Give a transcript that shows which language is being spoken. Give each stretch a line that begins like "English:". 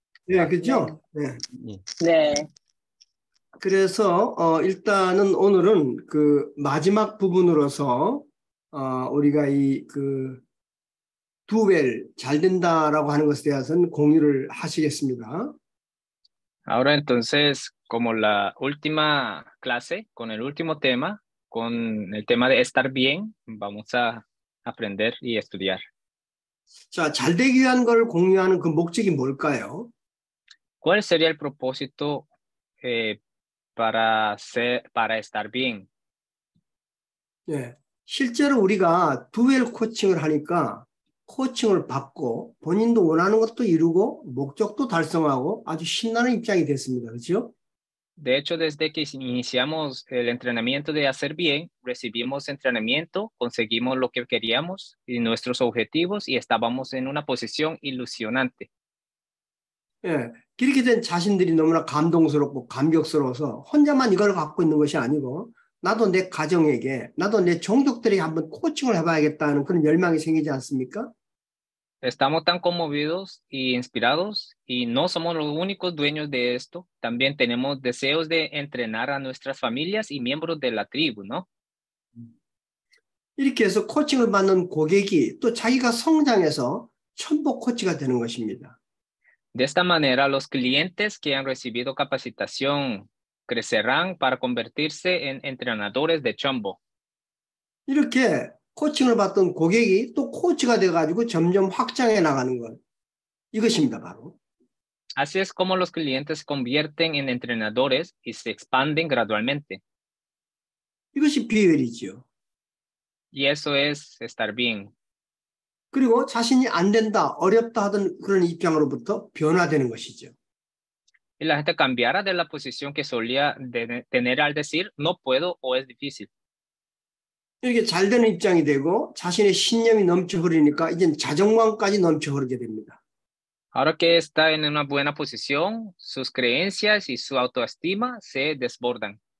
Korean: 네, 그죠? 네. 예. 네. 그래서 일단은 오늘은 그 마지막 부분으로서 우리가 이 그 두웰 잘 된다라고 하는 것에 대해서는 공유를 하시겠습니다.
Spanish: Ahora entonces, como la última clase, con el último tema, con el tema de estar bien, vamos a aprender y estudiar.
Korean: 자, 잘 되기 위한 걸 공유하는 그 목적이 뭘까요?
Spanish: ¿Cuál sería el propósito para estar bien?
Korean: 네, 실제로 우리가 두웰 코칭을 하니까 코칭을 받고 본인도 원하는 것도 이루고 목적도 달성하고 아주 신나는 입장이 됐습니다. 그렇죠?
Spanish: De hecho, desde que iniciamos el entrenamiento de hacer bien, recibimos entrenamiento, conseguimos lo que queríamos y nuestros objetivos y estábamos en una posición ilusionante.
Korean: 예, 그렇게 된 자신들이 너무나 감동스럽고 감격스러워서 혼자만 이걸 갖고 있는 것이 아니고 나도 내 가정에게, 나도 내 종족들에게 한번 코칭을 해봐야겠다는 그런 열망이 생기지 않습니까?
Spanish: Estamos tan conmovidos y inspirados y no somos los únicos dueños de esto. También tenemos deseos de entrenar a nuestras familias y miembros de la tribu, ¿no?
Korean: 이렇게 해서 코칭을 받는 고객이 또 자기가 성장해서 천복 코치가 되는 것입니다.
Spanish: De esta manera, los clientes que han recibido capacitación crecerán para convertirse en entrenadores de chombo.
Korean: 이렇게 코칭을 받던 고객이 또 코치가 돼가지고 점점 확장해 나가는 것. 이것입니다, 바로.
Spanish: Así es como los clientes se convierten en entrenadores y se expanden gradualmente.
Korean: 이것이 비결이지요.
Spanish: Y eso es estar bien.
Korean: 그리고 자신이 안 된다, 어렵다 하던 그런 입장으로부터 변화되는 것이죠.
Spanish: Y la gente cambiará de la posición que solía tener al decir no puedo o es difícil.
Korean: 이렇게 잘 되는 입장이 되고 자신의 신념이 넘쳐 흐르니까 이젠 자존감까지 넘쳐 흐르게 됩니다.
Spanish: Ahora que está en una buena posición, sus creencias y su autoestima se desbordan.